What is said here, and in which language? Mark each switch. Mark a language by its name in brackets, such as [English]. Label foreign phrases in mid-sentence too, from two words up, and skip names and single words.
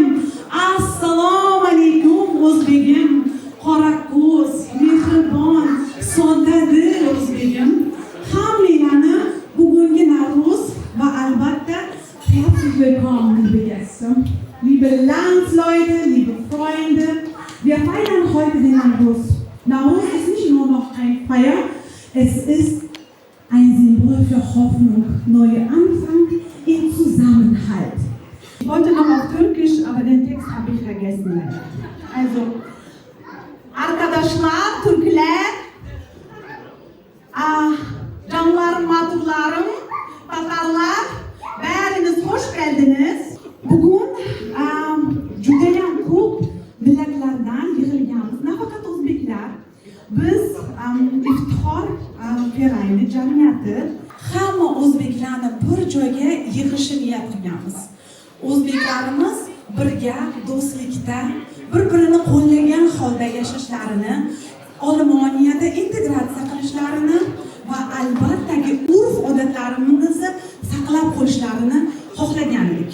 [Uzbek] Assalomu alaykum o'zbegim. Qorako'z, mehribon, soddadil o'zbegim. Hammanglarni bugungi Navro'z va albatta [German] herzlich willkommen, liebe Gäste. Liebe Landsleute, liebe Freunde, wir feiern heute den Navro'z. Navro'z ist nicht nur noch ein Feier, es ist ein Symbol für Hoffnung, neuer Anfang im Zusammenhalt. Ich wollte noch auf Türkisch, aber den Text habe ich vergessen. Also, [Turkish] arkadaşlar, Türkler, canlarım, maturlarım, Tatarlar, bäriniz hoş geldiniz. [Uzbek] Bugün judayam ko'p millatlardan yig'ilganmiz. Nafaqat o'zbeklar, biz iftixor ferayni jamiyati hamma o'zbeklarni bir joyga yig'ishni niyat qilganmiz. O'zbeklarimiz birga do'stlikda bir-birini qo'llagan holda yashashlarini, Olmoniyada integratsiya qilishlarini va albattagi urf-odatlarimizni saqlab qo'yishlarini xohlagan edik.